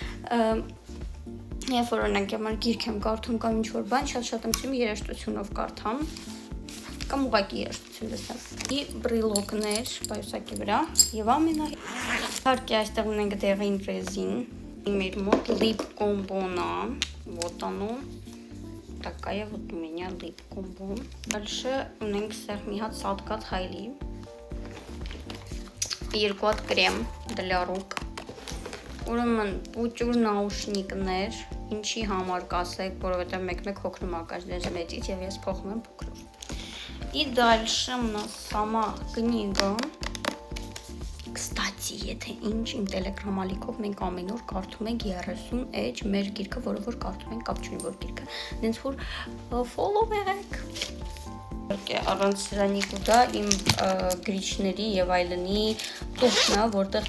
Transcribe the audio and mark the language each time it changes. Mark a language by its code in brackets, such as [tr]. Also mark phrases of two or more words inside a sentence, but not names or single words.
[hy] երբ որ օրինակ համար գիրք եմ կարդում կամ ինչ-որ բան, շատ եմ սիրում երաժշտությունով կարդամ կամ ուղղակի երաժշտություն լսեմ։ Բրիլոկներ պայուսակի վրա եւ իհարկե այստեղ ունենք դեղին ռեզին, մեր մոտ [en] lip combo- [hy] ն է, [ru] вот оно, такая вот у меня [en] lip combo. [hy] Дальше ունենք սեղ մի հատ սատկած հայլի, երկու հատ կրեմ [ru] для рук, [hy] ուրեմն պուճուր նաուշնիկներ, ինչի համար կասեք, որովհետև մեկ-մեկ հոգնում ա каждый մեջից եւ ես փոխում եմ փոքրով։ [ru] И дальше у нас сама книга. [hy] Կստացի, եթե ինչ իմ տելեգրամ ալիքով մենք ամեն օր կարդում ենք 30 էջ մեր գիրքը, որը որ կարդում ենք, կապ չունի որ գիրքը, դենց որ follow եղեք։ Առանց սրանի կուտա իմ գրիչների եւ այլնի տուփն է, որտեղ